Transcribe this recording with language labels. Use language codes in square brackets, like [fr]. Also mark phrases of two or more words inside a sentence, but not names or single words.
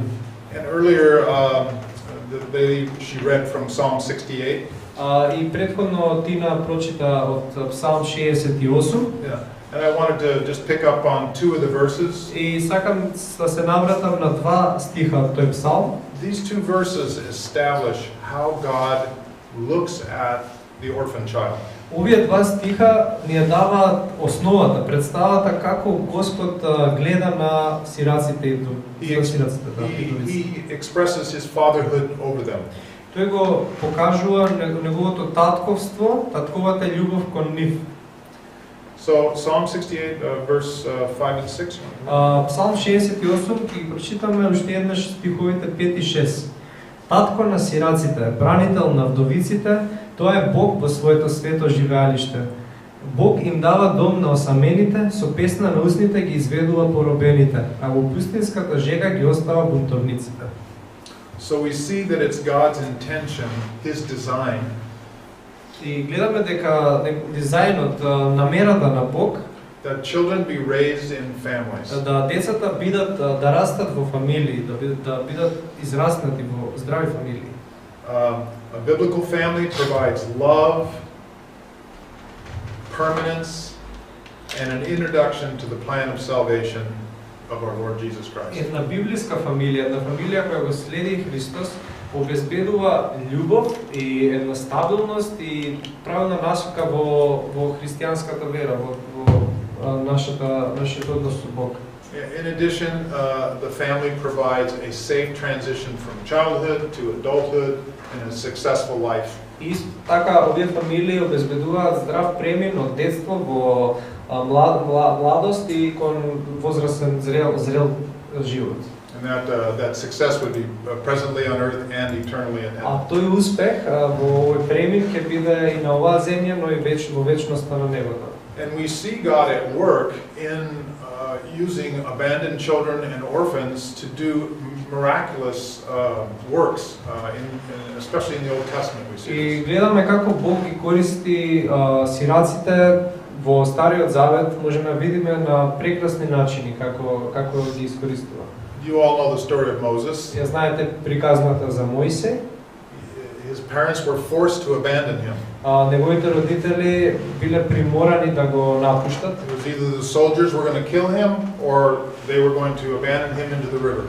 [en] And earlier she read from Psalm 68. [mk] И претходно Тина прочита од Псалм 68. [en] Yeah. And I wanted to just pick up on two of the verses. [mk] И сакам да се навратам на два стиха од тој псалм. [en] These two verses establish how God looks at the orphan child. [mk] Овие два стиха ни даваат основата, представата како Господ гледа на сираците и сираците. [en] He expresses his fatherhood over them. [mk] Тој го покажува неговото татковство, татковата љубов кон нив. [en] So Psalm 68 verse 5 and 6. [mk] Псалм 68 ќе прочитаме уште еднаш стиховите 5 и 6. Татко на сираците, бранител на вдовиците, тоа е Бог во своето свето живеалиште. Бог им дава дом на осамените, со песна на устните ги изведува поробените, а во пустинската жега ги остава бунтовниците. [en] So we see that it's God's intention, his design. [mk] И гледаме дека дизајнот, намерата на Бог, [en] that children be raised in families. [mk] Да децата бидат да растат во фамилии, да бидат израснати во здрави фамилии. [en] A biblical family provides love, permanence, and an introduction to the plan of salvation of our Lord Jesus Christ. [mk] Една библиска фамилија, една фамилија која го следи Христос, обезбедува љубов и една стабилност и правилна насока во христијанската вера, во нашиот однос со Бог. [en] In addition, the family provides a safe transition from childhood to adulthood and a successful life. [mk] Исто така, овие фамилии обезбедуваат здрав премин од детство во младост и кон возрастен зрел живот. [en] And that success would be presently on earth and eternally in [mk] А [en] heaven. [mk] тој успех во овој премин ќе биде и на оваа земја, но и во вечноста на небото. [en] And we see God at work in using abandoned children and orphans to do miraculous works, especially in the Old Testament we see [mk] И [en] this. [mk] гледаме како Бог ги користи сираците во Стариот Завет, можеме да видиме на прекрасни начини како ги искористува. [en] You all know the story of Moses. [mk] Ја знаете приказната за Мојсей. [en] His parents were forced to abandon him. [mk] Неговите родители биле приморани да го напуштат. [en] It was either the soldiers were going to kill him or they were going to abandon him into the river.